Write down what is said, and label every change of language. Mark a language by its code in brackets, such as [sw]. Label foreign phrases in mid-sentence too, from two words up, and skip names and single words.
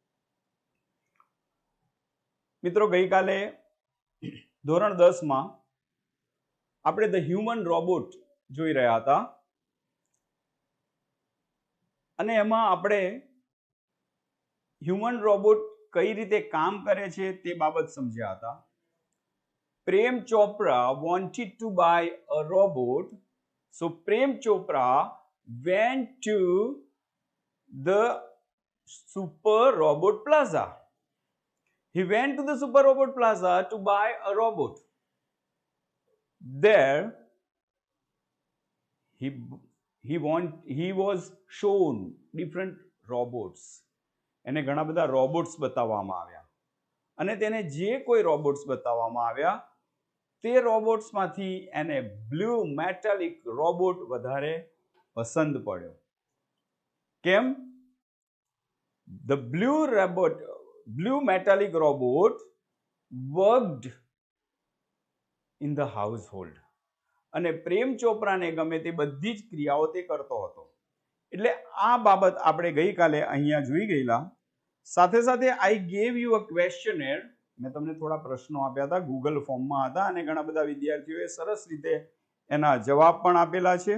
[gu] મિત્રો, ગઈકાલે ધોરણ 10માં આપણે ધ હ્યુમન રોબોટ જોઈ રહ્યા હતા અને એમાં આપણે હ્યુમન રોબોટ કઈ રીતે કામ કરે છે તે બાબત સમજ્યા હતા. [en] Prem Chopra wanted to buy a robot, so Prem Chopra went to the Super Robot Plaza. He went to the Super Robot Plaza to buy a robot. There, he was shown different robots. [gu] એને ઘણા બધા રોબોટ્સ બતાવવામાં આવ્યા અને તેને જે કોઈ રોબોટ્સ બતાવવામાં આવ્યા તે રોબોટ્સમાંથી એને બ્લુ મેટાલિક રોબોટ વધારે પસંદ પડ્યો. કેમ? [en] The blue metallic robot worked in the household. [gu] અને પ્રેમ ચોપરાને ગમે તે બધી જ ક્રિયાઓ તે કરતો હતો. એટલે આ બાબત આપણે ગઈકાલે અહીંયા જોઈ ગયેલા. સાથે સાથે [en] I gave you a questionnaire. [gu] મેં તમને થોડા પ્રશ્નો આપ્યા હતા, ગૂગલ ફોર્મમાં હતા અને ઘણા બધા વિદ્યાર્થીઓએ સરસ રીતે એના જવાબ પણ આપેલા છે.